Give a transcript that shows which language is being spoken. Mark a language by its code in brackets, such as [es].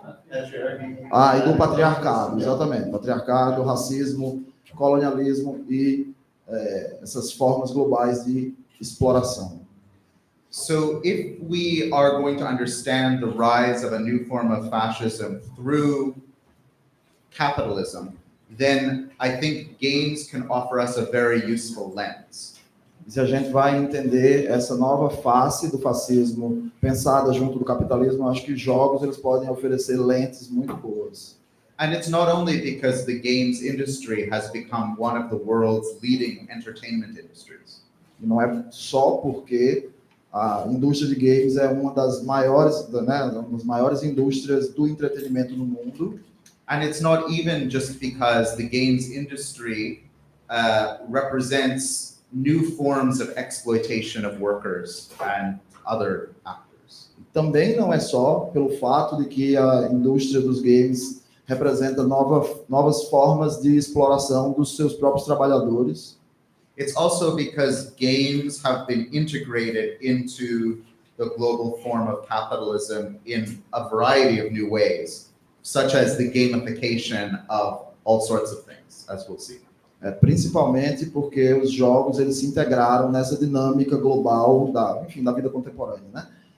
[pt] E do patriarcado, exatamente. Patriarcado, racismo, colonialismo e essas formas globais de exploração. [en] So if we are going to understand the rise of a new form of fascism through capitalism, then I think games can offer us a very useful lens. [pt] Se a gente vai entender essa nova face do fascismo pensada junto do capitalismo, acho que jogos eles podem oferecer lentes muito boas. [en] And it's not only because the games industry has become one of the world's leading entertainment industries. [pt] E não é só porque a indústria de games é uma das maiores, uma das maiores indústrias do entretenimento no mundo. [en] And it's not even just because the games industry represents new forms of exploitation of workers and other actors. [pt] Também não é só pelo fato de que a indústria dos games representa novas formas de exploração dos seus próprios trabalhadores. [en] It's also because games have been integrated into the global form of capitalism in a variety of new ways, such as the gamification of all sorts of things, as we'll see. [pt] Principalmente porque os jogos eles se integraram nessa dinâmica global da vida contemporânea, né?